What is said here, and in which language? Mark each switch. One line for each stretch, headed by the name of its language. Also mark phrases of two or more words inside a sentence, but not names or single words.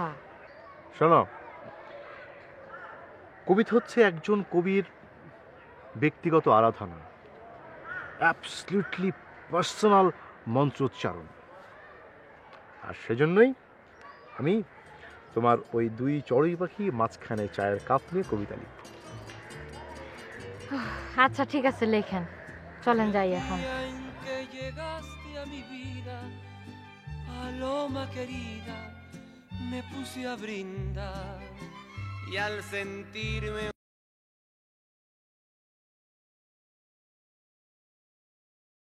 Bangla: শোনো, কবিতা হচ্ছে একজন কবির ব্যক্তিগত আরাধনা,
English: absolutely personal
Bangla: মন্ত্রোচ্চারণ। আর সেজন্যই আমি তোমার ওই 2 চড়ুই পাখি মাঝখানে চায়ের কাপ নিয়ে কবিতা লিখব। আচ্ছা ঠিক আছে, লেখেন, চলেন যাই এখন।
Spanish: Paloma querida, me puse a brindar y al sentirme